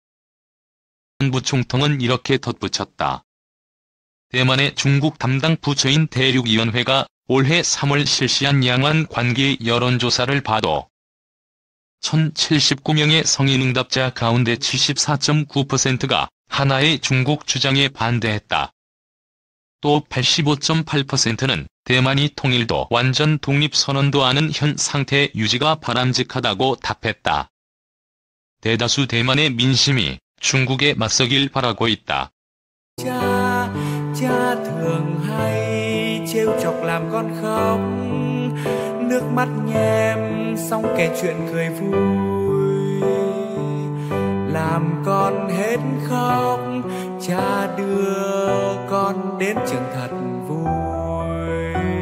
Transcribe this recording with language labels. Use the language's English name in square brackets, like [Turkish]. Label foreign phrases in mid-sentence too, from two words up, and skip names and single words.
[Korean] 부총통은 이렇게 덧붙였다. 대만의 중국 담당 부처인 대륙위원회가 올해 3월 실시한 양안 관계 여론조사를 봐도 1079명의 성인 응답자 가운데 74.9%가 하나의 중국 주장에 반대했다. 또 85.8%는 대만이 통일도 완전 독립선언도 하는 현 상태 유지가 바람직하다고 답했다. 대다수 대만의 민심이 중국에 맞서길 바라고 있다. [Vietnamese] Cha thường hay trêu chọc làm con khóc, nước mắt nhem xong kể chuyện cười vui, làm con hết khóc, cha đưa con đến trường thật vui.